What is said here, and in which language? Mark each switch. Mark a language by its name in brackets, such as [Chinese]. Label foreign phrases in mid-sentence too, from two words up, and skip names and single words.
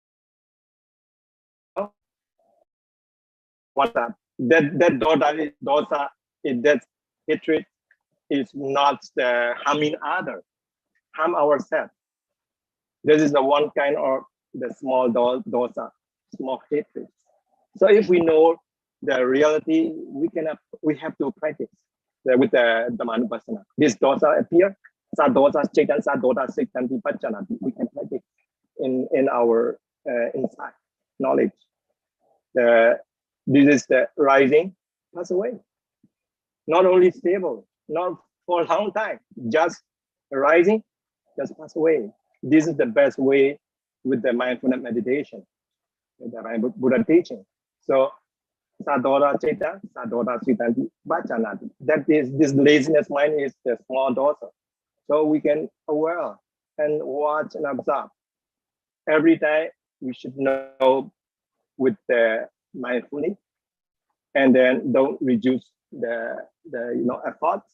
[English] What that dosa is that hatred is not the harming other, harm ourselves. This is the one kind of the small dosa, small hatred. So if we know the reality, we have to practice with the Dhammanupassana. This dosa appear, [Pali] sadosa chetan, sadosa siktanti pachanati. [English] We can practice in our insight, knowledge. This is the rising, pass away. Not only stable, not for a long time, just rising, just pass away. This is the best way with the mindfulness meditation, the Buddha teaching. [Pali] So sadora ceta, sadora sitanti bachanati. [English] That is, this laziness mind is the small dosa. So we can aware and watch and observe. Every time we should know with the mindfully, and then don't reduce the efforts.